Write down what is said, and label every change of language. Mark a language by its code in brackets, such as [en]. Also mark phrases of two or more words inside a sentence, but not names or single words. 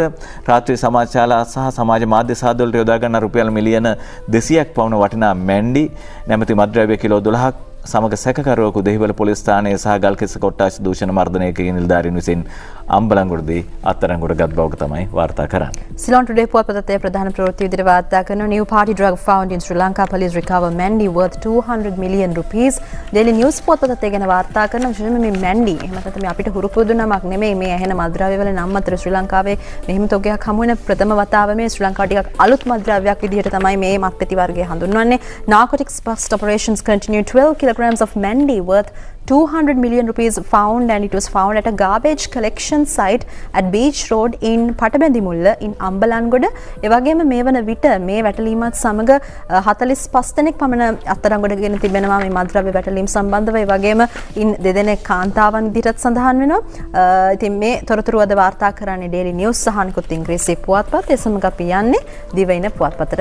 [si] රාත්‍රී සමාජ ශාලා සහ සමාජ මාධ්‍ය සාදවලට යොදා ගන්නා රුපියල් මිලියන 200ක් පවුන වටිනා මැන්ඩි නැමැති මත්ද්‍රව්‍ය කිලෝ 12ක් සමග සැකකරුවෙකු දෙහිවල පොලිස් ස්ථානයේ සහ ගල්කිස්ස කොට්ටාශ දූෂණ මර්ධනයකගේ නිලධාරීන් විසින් අම්බලන්ගොඩදී අත්අඩංගුවට ගත් බවක තමයි වාර්තා කරන්නේ. [en] Ceylon Today [si] පුවත්පතේ ප්‍රධාන ප්‍රවෘත්ති විදිහට වාර්තා කරන [en] new party drug found in Sri Lanka, police recover Mandy worth 200 million rupees. [si] Daily News පුවත්පතේ ගැන වාර්තා කරන විශේෂයෙන්ම මේ Mandy එහෙම නැත්නම් මේ අපිට හුරු පුරුදු නමක් නෙමෙයි මේ ඇහෙන මත්ද්‍රව්‍ය වල නම් අතර ශ්‍රී ලංකාවේ මෙහිම තොගයක් හමු වෙන ප්‍රථම වතාව මේ ශ්‍රී ලංකාව ටිකක් අලුත් මත්ද්‍රව්‍යයක් විදිහට තමයි මේ මත්පැති වර්ගය හඳුන්වන්නේ. [en] Narcotics bust operations continue. 12 kilograms of Mandy worth 200 million rupees found, and it was found at a garbage collection site at Beach Road in Patabendimulla in Ambalangoda. [si] ඒ වගේම මේ වන විට මේ වැටලීමත් සමග 45 දෙනෙක් පමණ අත්අඩංගුවටගෙන තිබෙනවා මේ මත්ද්‍රව්‍ය වැටලීම් සම්බන්ධව. ඒ වගේම ඉන් දෙදෙනෙක් කාන්තාවන් විදිහට සඳහන් වෙනවා. ඉතින් මේ තොරතුරු අද වාර්තා කරන්නේ Daily News සහ නිකුත් ඉංග්‍රීසි පුවත්පත්. ඒ සමග අපි යන්නේ දිවයින පුවත්පතට.